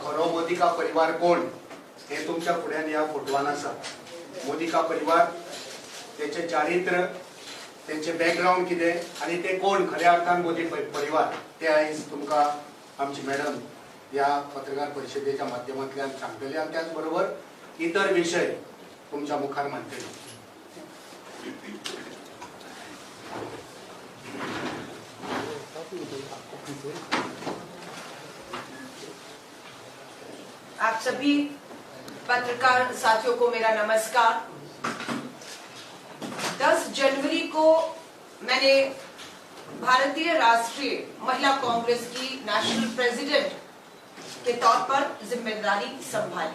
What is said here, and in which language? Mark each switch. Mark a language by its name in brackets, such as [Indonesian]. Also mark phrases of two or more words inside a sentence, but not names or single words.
[Konkani] खरो [Hindi] मोदी का परिवार [Konkani] कोण हे तुमच्या फुड्यान ह्या फोटोवान आसा। [Hindi] मोदी का परिवार [Konkani] तेचे चारित्र, तेंचे बॅकग्राऊंड कितें आनी ते कोण खऱ्या अर्थान मोदी परिवार ते आयज तुमकां आमची मॅडम ह्या पत्रकार परिशदेच्या माध्यमांतल्यान सांगतली आनी त्याच बरोबर इतर विशय तुमच्या मुखार मांडटली। [Hindi] आप सभी पत्रकार साथियों को मेरा नमस्कार। 10 जनवरी को मैंने भारतीय राष्ट्रीय महिला कांग्रेस की [English] national president [Hindi] के तौर पर जिम्मेदारी संभाली।